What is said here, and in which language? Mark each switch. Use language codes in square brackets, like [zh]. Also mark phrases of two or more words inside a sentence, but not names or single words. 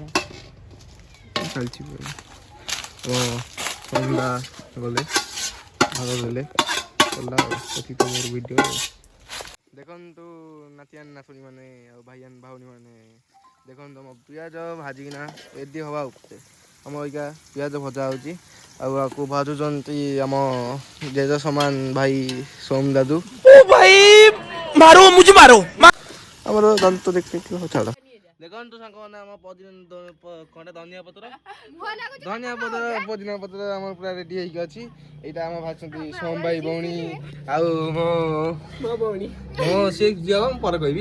[or] ଚାଲିଛି ସନ୍ଧ୍ୟା ଗଲେ ଭାଗ ଦେଲେ ଗଲା ଆଉ ସେଠି ତ ମୋର ଭିଡ଼ିଓ। ଦେଖନ୍ତୁ ନାତିଆନ ନାତୁଣୀ ମାନେ ଆଉ ଭାଇଆନ ଭାଉଣୀ ମାନେ, ଦେଖନ୍ତୁ ଆମ ପିଆଜ ଭାଜିକିନା ରେଡ଼ି ହେବା ଉପରେ। ଆମ ଏଇକା ପିଆଜ ଭଜା ହେଉଛି, ଆଉ ଆକୁ ଭାଜୁଛନ୍ତି ଆମ ଜେଜ ସମାନ ଭାଇ ସୋମ ଦାଦୁ। [hi] ओ भाई मारो मुझे मारो। [or] ଆମର ଦାଦୁ ତ ଦେଖି ଛାଡ଼। ଦେଖନ୍ତୁ ସାଙ୍ଗମାନେ ଆମ କ'ଣ ଧନିଆ ପତ୍ର ପୋଦିନା ପତ୍ର ଆମର ପୁରା ରେଡ଼ି ହେଇକି ଅଛି। ଏଇଟା ଆମ ଭାଜୁଛନ୍ତି ସୋମ ଭାଇ ଭଉଣୀ ଆଉ ମୋ ଭଉଣୀ ସେ ଝିଅ ମୁଁ ପରେ କହିବି।